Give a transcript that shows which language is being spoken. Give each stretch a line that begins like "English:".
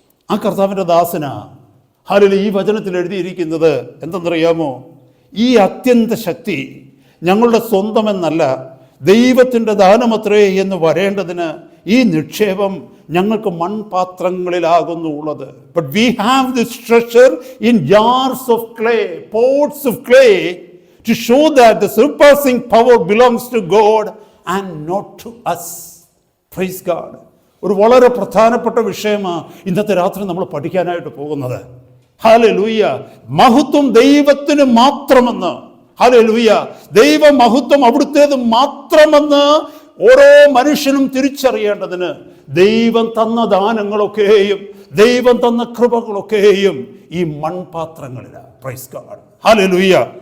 Malayalam: ആ കർത്താവിൻ്റെ ദാസനാ ഹല്ലേലൂയ ഈ വചനത്തിൽ എഴുതിയിരിക്കുന്നത് എന്തെന്നറിയാമോ? ഈ അത്യന്ത ശക്തി ഞങ്ങളുടെ സ്വന്തമെന്നല്ല, ദൈവത്തിൻ്റെ ദാനമത്രേ എന്ന് വരേണ്ടതിന് ഈ നിക്ഷേപം ഞങ്ങൾക്ക് മൺപാത്രങ്ങളിലാകുന്നു ഉള്ളത്.
English: But we have this treasure in jars of clay, pots of clay, to show that the surpassing power belongs to God and not to us. Praise God.
Malayalam: ഒരു വളരെ പ്രധാനപ്പെട്ട വിഷയമാണ് ഇന്നത്തെ രാത്രി നമ്മൾ പഠിക്കാനായിട്ട് പോകുന്നത്. ഹല്ലേലൂയ. മഹത്വം ദൈവത്തിന് മാത്രമെന്ന്, ഹല്ലേലൂയ, ദൈവ മഹത്വം അവിടുത്തേത് മാത്രമെന്ന് ഓരോ മനുഷ്യനും തിരിച്ചറിയേണ്ടതിന് ദൈവം തന്ന ദാനങ്ങളൊക്കെയും ദൈവം തന്ന കൃപകളൊക്കെയും ഈ മൺപാത്രങ്ങളിലാണ്.
English: Praise God.
Malayalam: ഹല്ലേലൂയ.